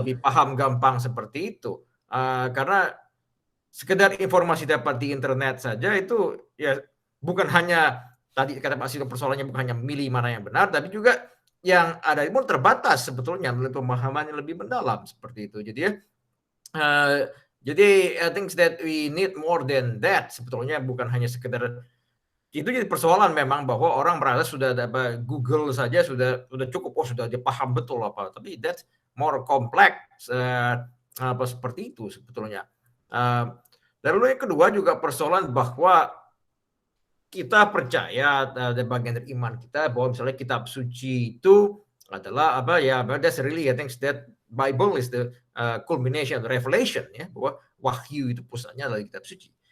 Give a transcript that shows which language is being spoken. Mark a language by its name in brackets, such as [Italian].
[Indonesian] lebih paham gampang seperti itu. Karena sekedar informasi dapat di internet saja itu ya bukan hanya tadi kata Pak Silo, persoalannya bukan hanya milih mana yang benar, tapi juga yang ada pun terbatas sebetulnya melalui pemahaman yang lebih mendalam seperti itu. Jadi ya, jadi [English] I think that we need more than that. [Indonesian] Sebetulnya bukan hanya sekedar itu, jadi persoalan memang bahwa orang merasa sudah ada Google saja sudah cukup, sudah dia paham betul apa. Tapi [English] that's more complex [Indonesian] apa seperti itu sebetulnya. Lalu yang kedua juga persoalan bahwa kita percaya ada bagian dari iman kita bahwa misalnya kitab suci itu adalah apa ya, [English] that's really I think that Bible is the culmination, revelation, [Indonesian] ya, bahwa wahyu itu pusatnya dari kitab suci.